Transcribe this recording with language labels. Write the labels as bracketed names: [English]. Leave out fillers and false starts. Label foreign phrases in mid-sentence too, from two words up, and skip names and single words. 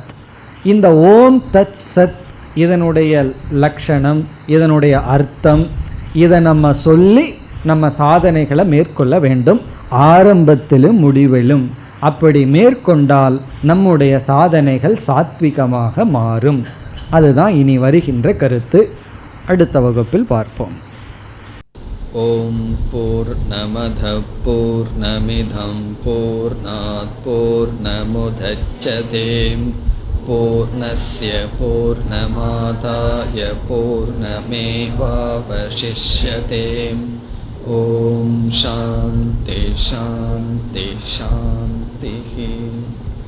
[Tamil] இந்த [Sanskrit] ॐ तत् सत् [Tamil] இதனுடைய லட்சணம், இதனுடைய அர்த்தம், இதை நம்ம சொல்லி நம்ம சாதனைகளை மேற்கொள்ள வேண்டும், ஆரம்பத்திலும் முடிவிலும். அப்படி மேற்கொண்டால் நம்முடைய சாதனைகள் சாத்விகமாக மாறும். அதுதான் இனி வருகின்ற கருத்து. அடுத்த வகுப்பில் பார்ப்போம். [Sanskrit] ॐ पूर्णमद पूर्णमिदं पूर्णात् पूर्णमुदच्यते पूर्णस्य पूर्णमादाय पूर्णमेवावशिष्यते. ॐ शान्ति शान्ति शान्ति.